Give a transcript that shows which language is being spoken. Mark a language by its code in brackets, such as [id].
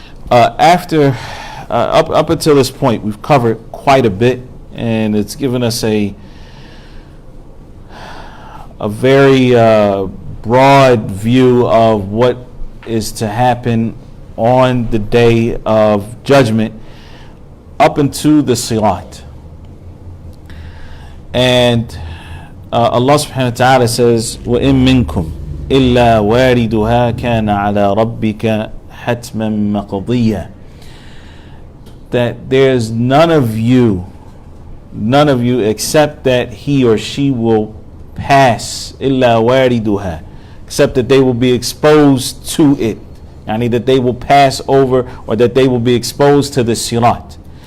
[en] Up until this point, we've covered quite a bit, and it's given us a very broad view of what is to happen on the day of judgment up into the Sirat. And Allah subhanahu wa ta'ala says, [ar] وَإِن مِّنكُمْ إِلَّا وَارِدُهَا كَانَ عَلَى رَبِّكَ حَتْمًا مَقْضِيًّا. [en] That there's none of you except that he or she will pass, [ar] إِلَّا وَارِدُهَا, [en] except that they will be exposed to it. Yani that they will pass over, or that they will be exposed to the sirat.